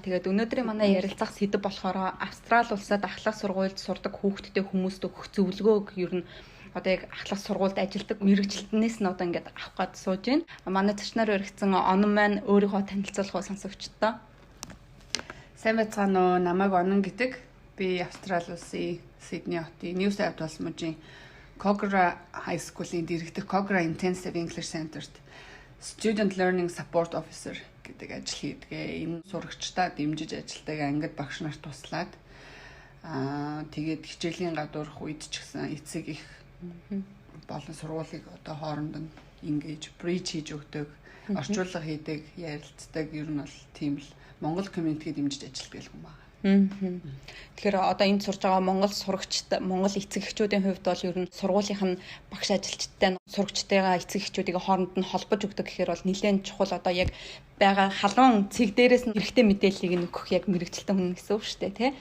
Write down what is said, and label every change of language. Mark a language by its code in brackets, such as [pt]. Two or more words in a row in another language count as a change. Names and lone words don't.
[mn] Тэгээд өнөөдрийн манай ярилцах сэдэв болохоор Австрали улсад ахлах сургуульд сурдаг хүүхдтэй хүмүүст өгөх зөвлөгөөг ер нь одоо яг ахлах сургуульд ажилладаг мэрэгчлэнээс нь одоо ингээд авах гээд сууж байна. Манай зочноор өргөцсөн Онон маань өөрийгөө танилцуулах сонсогчдоо. Сайн байцгаана уу? Намайг Онон гэдэг. Би Австрали улсын Сидней хотын New South Wales мужийн Kogarah High School-ийн директор Kogarah Intensive English Center-т [en] Student Learning Support Officer [mn] гэдэг ажил хийдгээ. Энэ сурагчдаа дэмжиж ажилладаг ангид багш нарт туслаад тэгээд хичээлийн гадуурх үед ч гэсэн эцэг их болон сургуулийг одоо хооронд нь [en] engage, bridge [mn] хийж өгдөг, орчуулга хийдэг, ярилцдаг. Ер нь бол тийм л Монгол community-г дэмжиж ажилладаг юм байна. Тэгэхээр одоо энд сурж байгаа Монгол сурагчд, Монгол эцэг эхчүүдийн хувьд бол ер нь сургуулийнх нь багш ажилчтай сурагчтайгаа эцэг эхчүүдийг хооронд нь холбож өгдөг гэхээр бол нэлээд чухал одоо яг байгаа халуун цэг дээрээс нь хэрэгтэй мэдээллийг өгөх яг мэрэгчлэн хүн гэсэн үг шүү дээ, тий.